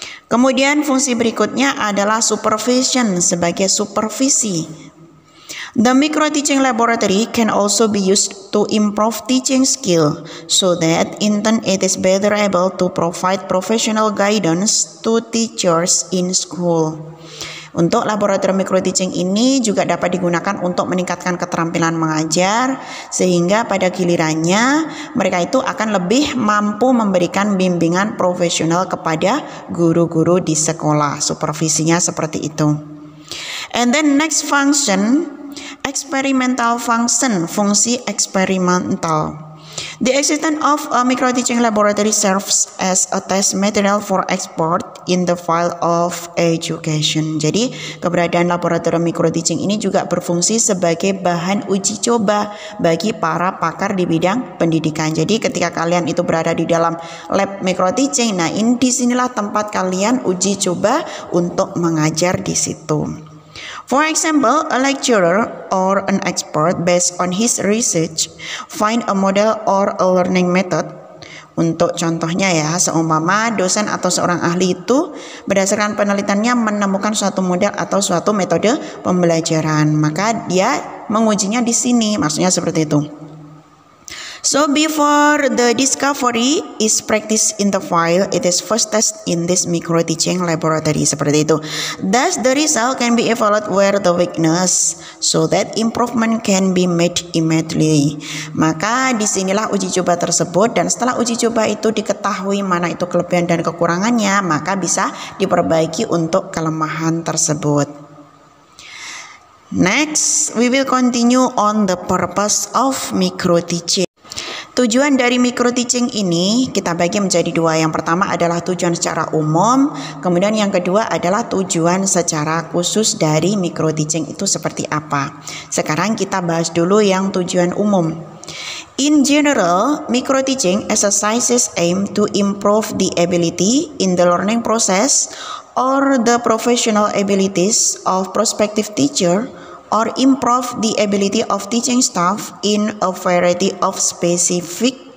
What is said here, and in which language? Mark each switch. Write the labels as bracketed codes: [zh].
[id] Kemudian fungsi berikutnya adalah supervision sebagai supervisi. [en] The micro teaching laboratory can also be used to improve teaching skill so that in turn it is better able to provide professional guidance to teachers in school. [id] Untuk laboratorium micro teaching ini juga dapat digunakan untuk meningkatkan keterampilan mengajar sehingga pada gilirannya mereka itu akan lebih mampu memberikan bimbingan profesional kepada guru-guru di sekolah. Supervisinya seperti itu. [en] And then next function, experimental function, [id] fungsi eksperimental. [en] The existence of a micro teaching laboratory serves as a test material for export in the file of education. [id] Jadi keberadaan laboratorium micro teaching ini juga berfungsi sebagai bahan uji coba bagi para pakar di bidang pendidikan. Jadi ketika kalian itu berada di dalam lab micro teaching, nah ini disinilah tempat kalian uji coba untuk mengajar di situ. [en] For example, a lecturer or an expert based on his research find a model or a learning method. [id] Untuk contohnya ya, seumpama dosen atau seorang ahli itu berdasarkan penelitiannya menemukan suatu model atau suatu metode pembelajaran, maka dia mengujinya di sini, maksudnya seperti itu. [en] So before the discovery is practiced in the file, it is first tested in this micro teaching laboratory, [id] seperti itu. [en] Thus the result can be evaluated where the weakness, so that improvement can be made immediately. [id] Maka disinilah uji coba tersebut, dan setelah uji coba itu diketahui mana itu kelebihan dan kekurangannya, maka bisa diperbaiki untuk kelemahan tersebut. [en] Next, we will continue on the purpose of micro teaching. [id] Tujuan dari micro teaching ini kita bagi menjadi dua. Yang pertama adalah tujuan secara umum, kemudian yang kedua adalah tujuan secara khusus dari micro teaching itu seperti apa. Sekarang kita bahas dulu yang tujuan umum. [en] In general, micro teaching exercises aim to improve the ability in the learning process or the professional abilities of prospective teacher, or improve the ability of teaching staff in a variety of specific